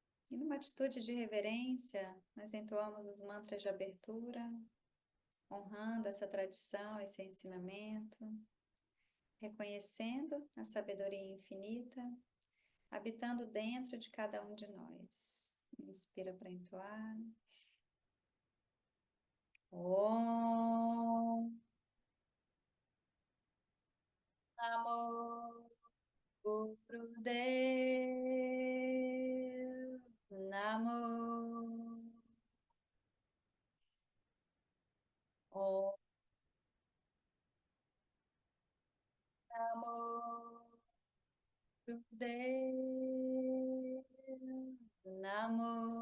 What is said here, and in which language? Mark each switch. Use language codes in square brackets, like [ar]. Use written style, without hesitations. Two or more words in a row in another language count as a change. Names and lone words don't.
[pt] E numa atitude de reverência, nós entoamos os mantras de abertura, honrando essa tradição, esse ensinamento, reconhecendo a sabedoria infinita, habitando dentro de cada um de nós. Inspira para entoar. [sa] ॐ नमो गुरुदेव नमो ॐ नमो गुरुदेव नमो